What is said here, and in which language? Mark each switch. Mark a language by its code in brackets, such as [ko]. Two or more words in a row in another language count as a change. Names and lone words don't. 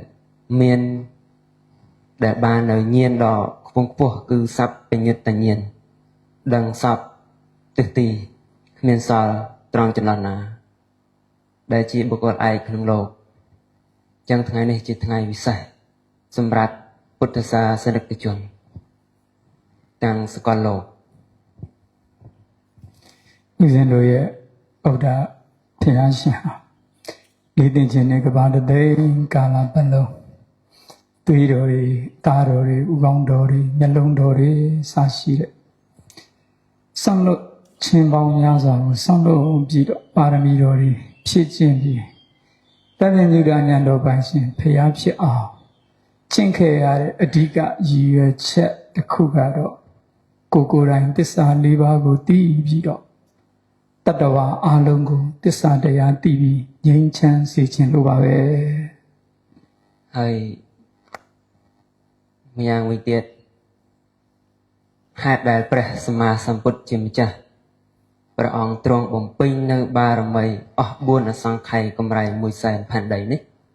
[km] បាននៅញាណដ៏ខ្ពង់ខ្ពស់គឺសัพពញ្ញុត្តញ្ញាណដឹងសពទិសទីគ្មានសល់ត្រង់ចន្លោះណាដែលជាបុគ្គលឯកក្នុងលោកចឹងថ្ងៃនេះជាថ្ងៃវិសេសសម្រាប់ពុទ្ធសាសនិកជនទាំងសកលលោក [my] ဦးဇင်းတို့ရဲ့ဗုဒ္ဓဘုရားရှင်ဟာဒီသင်ခြင်းနဲ့ကဘာတသိန်းကာလပတ်လုံးသွေးတော်တွေတားတော်တွေဥ ကောင်းတော်တွေမျက်လုံးတော်တွေစရှိတဲ့ဆောင်းလို့ချင်းပေါင်းများစွာကိုဆောင်းလို့ပြီးတော့ပါရမီတော်တွေဖြည့်ကျင့်ပြီးတပည့်ညုတဉာဏ်တော်ပိုင်ရှင်ဘုရားဖြစ်အောင်ကျင့်ခဲ့ရတဲ့အဓိကရည်ရွယ်ချက်တစ်ခုကတော့ကိုယ်တိုင်သစ္စာ၄ပါးကိုသိပြီးတော့တတ္တဝါအလုံးကိုသစ္စာတရားသိပြီးငြိမ်းချမ်းစေခြင်းလိုပါပဲ [km] ហើយម្យ៉ាងវិញទៀតហេតុដែលព្រះសម្មាសម្ពុទ្ធជាម្ចាស់ព្រះអង្គទ្រង់បំពេញនៅបារមីអស់4អសង្ខ័យកម្រៃ100,000ផែនដីនេះ